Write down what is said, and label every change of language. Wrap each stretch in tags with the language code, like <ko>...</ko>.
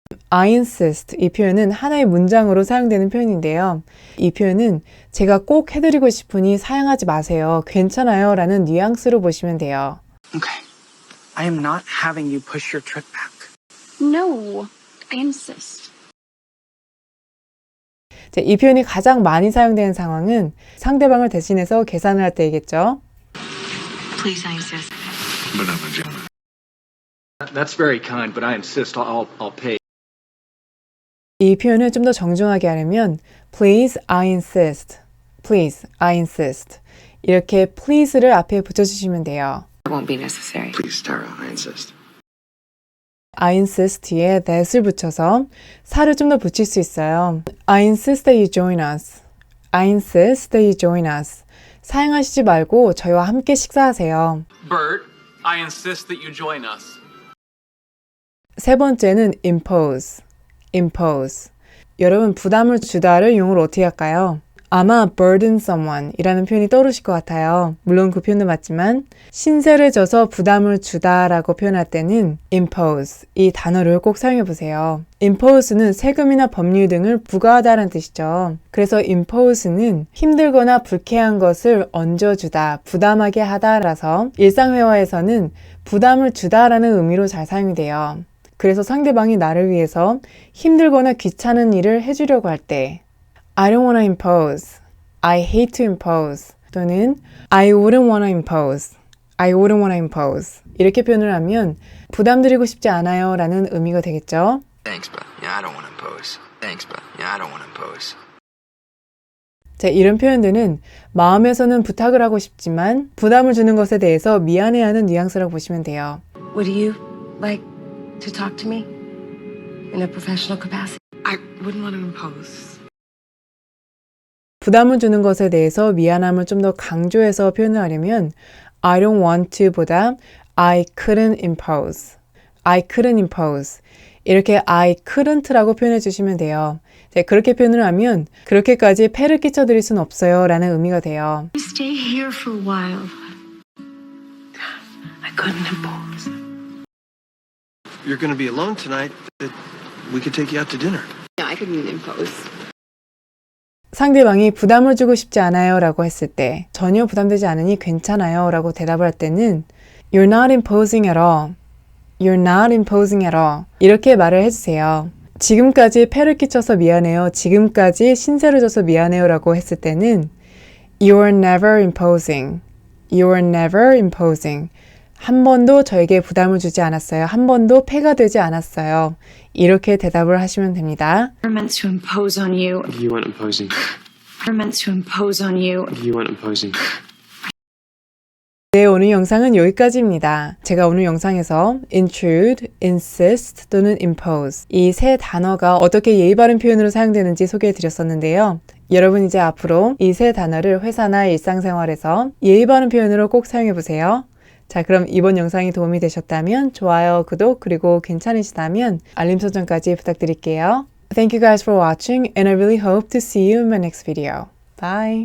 <en>I insist</en> <ko>이 표현은 하나의 문장으로 사용되는 표현인데요. 이 표현은 제가 꼭 해드리고 싶으니 사양하지 마세요. 괜찮아요 라는 뉘앙스로 보시면 돼요.</ko> <en>Okay. I am not having you push your trip back. No, I insist.</en> <ko>이 표현이 가장 많이 사용되는 상황은 상대방을 대신해서 계산을 할 때이겠죠.</ko> <en>Please, I insist. But I'm a gentleman. That's very kind, but I insist. I'll pay.</en> <ko>이 표현을 좀 더 정중하게 하려면</ko> <en>Please, I insist. Please, I insist.</en> <ko>이렇게 please를 앞에 붙여주시면 돼요.</ko> <en>It won't be necessary. Please, Tara, I insist. I insist</en> <ko>에 that을 붙여서 사를 좀 더 붙일 수 있어요.</ko> <en>I insist that you join us. I insist that you join us.</en> <ko>사양하시지 말고 저희와 함께 식사하세요.</ko> <en>Bert, I insist that you join us.</en> <ko>세 번째는 impose. impose. 여러분, 부담을 주다를 용어로 어떻게 할까요? 아마</ko> <en>burden someone</en> <ko>이라는 표현이 떠오르실 것 같아요. 물론 그 표현도 맞지만 신세를 져서 부담을 주다 라고 표현할 때는 impose 이 단어를 꼭 사용해 보세요. impose는 세금이나 법률 등을 부과하다라는 뜻이죠. 그래서 impose는 힘들거나 불쾌한 것을 얹어주다, 부담하게 하다라서 일상회화에서는 부담을 주다라는 의미로 잘 사용이 돼요. 그래서 상대방이 나를 위해서 힘들거나 귀찮은 일을 해주려고 할 때</ko> <en>I don't wanna impose,</en> <ko>I hate to impose 또는 I wouldn't wanna impose, I wouldn't wanna impose 이렇게 표현을 하면 부담드리고 싶지 않아요 라는 의미가 되겠죠.</ko> <en>Thanks, but yeah, I don't want to impose. Thanks, but yeah, I don't want to impose.</en> <ko>자, 이런 표현들은 마음에서는 부탁을 하고 싶지만 부담을 주는 것에 대해서 미안해하는 뉘앙스라고 보시면 돼요.</ko> <en>Would you like to talk to me in a professional capacity? I wouldn't want to impose.</en> <ko>부담을 주는 것에 대해서 미안함을 좀 더 강조해서 표현을 하려면</ko> <en>I don't want to</en> <ko>보다</ko> <en>I couldn't impose, I couldn't impose</en> <ko>이렇게</ko> <en>I couldn't</en> <ko>라고 표현해 주시면 돼요. 네, 그렇게 표현을 하면 그렇게까지 폐를 끼쳐드릴 순 없어요 라는 의미가 돼요.</ko> <en>Stay here for a while. I couldn't impose. You're going to be alone tonight. We could take you out to dinner. Yeah, I couldn't impose.</en> <ko>상대방이 부담을 주고 싶지 않아요 라고 했을 때 전혀 부담되지 않으니 괜찮아요 라고 대답을 할 때는</ko> <en>You're not imposing at all. You're not imposing at all.</en> <ko>이렇게 말을 해주세요. 지금까지 폐를 끼쳐서 미안해요. 지금까지 신세를 져서 미안해요 라고 했을 때는</ko> <en>You're never imposing.</en> <ko>You're never imposing. 한 번도 저에게 부담을 주지 않았어요. 한 번도 폐가 되지 않았어요. 이렇게 대답을 하시면 됩니다.</ko> <en>Never meant to impose on you. You weren't imposing. Never meant to impose on you. You weren't imposing.</en> <ko>네, 오늘 영상은 여기까지입니다. 제가 오늘 영상에서 intrude, insist 또는 impose 이 세 단어가 어떻게 예의 바른 표현으로 사용되는지 소개해 드렸었는데요. 여러분 이제 앞으로 이 세 단어를 회사나 일상생활에서 예의 바른 표현으로 꼭 사용해 보세요. 자, 그럼 이번 영상이 도움이 되셨다면 좋아요, 구독, 그리고 괜찮으시다면 알림 설정까지 부탁드릴게요.</ko> <en>Thank you guys for watching and I really hope to see you in my next video. Bye!</en>